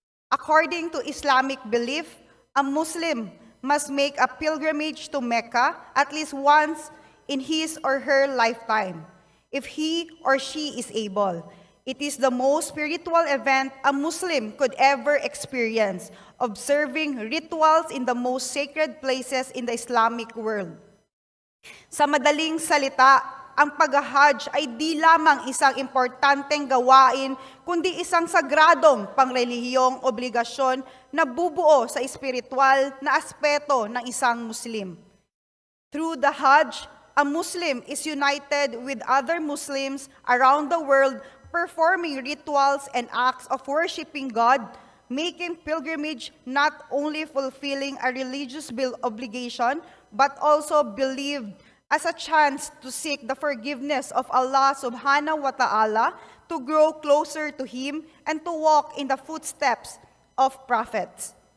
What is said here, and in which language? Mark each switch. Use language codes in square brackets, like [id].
[en] According to Islamic belief, a Muslim must make a pilgrimage to Mecca at least once in his or her lifetime, if he or she is able. It is the most spiritual event a Muslim could ever experience, observing rituals in the most sacred places in the Islamic world. [tl] Sa madaling salita, ang pag-Hajj ay di lamang isang importanteng gawain, kundi isang sagradong pangrelihiyong obligasyon na bubuo sa espiritual na aspeto ng isang Muslim. [en] Through the Hajj, a Muslim is united with other Muslims around the world, performing rituals and acts of worshiping God, making pilgrimage not only fulfilling a religious obligation, but also believed as a chance to seek the forgiveness of Allah subhanahu wa ta'ala, to grow closer to Him, and to walk in the footsteps of prophets.